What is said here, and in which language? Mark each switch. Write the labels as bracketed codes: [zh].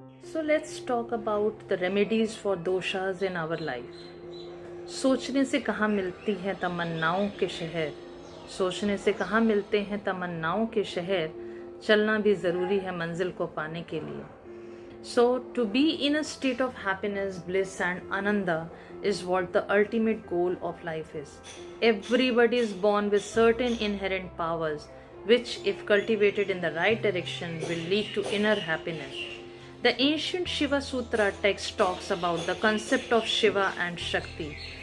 [en] So let's talk about the remedies for doshas in our life. [hi] सोचने से कहाँ मिलती है तमन्नाओं के शहर, सोचने से कहाँ मिलते हैं तमन्नाओं के शहर, चलना भी ज़रूरी है मंजिल को पाने के लिए. [en] So to be in a state of happiness, bliss and ananda is what the ultimate goal of life is. Everybody is born with certain inherent powers which, if cultivated in the right direction, will lead to inner happiness. The ancient Shiva Sutra text talks about the concept of Shiva and Shakti.